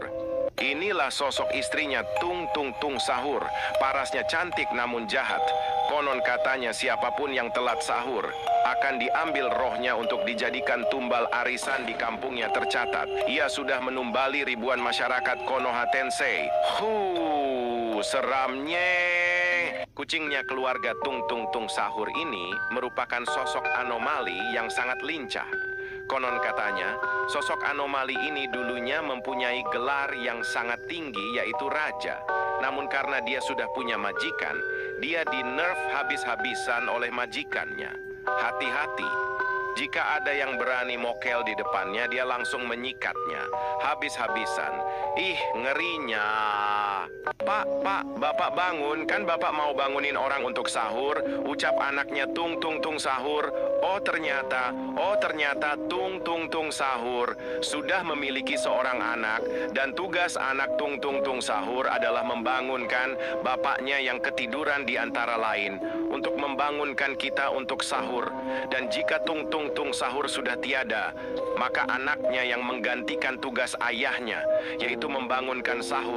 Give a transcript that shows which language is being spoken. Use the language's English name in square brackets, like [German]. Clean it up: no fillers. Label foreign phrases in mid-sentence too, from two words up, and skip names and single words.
[Indonesian] Inilah sosok istrinya tung tung tung sahur. Parasnya cantik namun jahat. Konon katanya siapapun yang telat sahur akan diambil rohnya untuk dijadikan tumbal arisan di kampungnya tercatat. Ia sudah menumbali ribuan masyarakat Konoha Tensei. Seramnya. Kucingnya keluarga tung tung tung sahur ini merupakan sosok anomali yang sangat lincah. Konon katanya, sosok anomali ini dulunya mempunyai gelar yang sangat tinggi, yaitu raja. Namun karena dia sudah punya majikan, dia di-nerf habis-habisan oleh majikannya. Hati-hati, jika ada yang berani mokel di depannya, dia langsung menyikatnya. Habis-habisan. Ngerinya. Pak, Bapak bangun. Kan Bapak mau bangunin orang untuk sahur. Ucap anaknya tung tung tung sahur. Oh ternyata tung tung tung sahur sudah memiliki seorang anak. Dan tugas anak tung tung tung sahur adalah membangunkan bapaknya yang ketiduran di antara lain. Untuk membangunkan kita untuk sahur. Dan jika tung tung tung sahur sudah tiada, maka anaknya yang menggantikan tugas ayahnya, yaitu membangunkan sahur.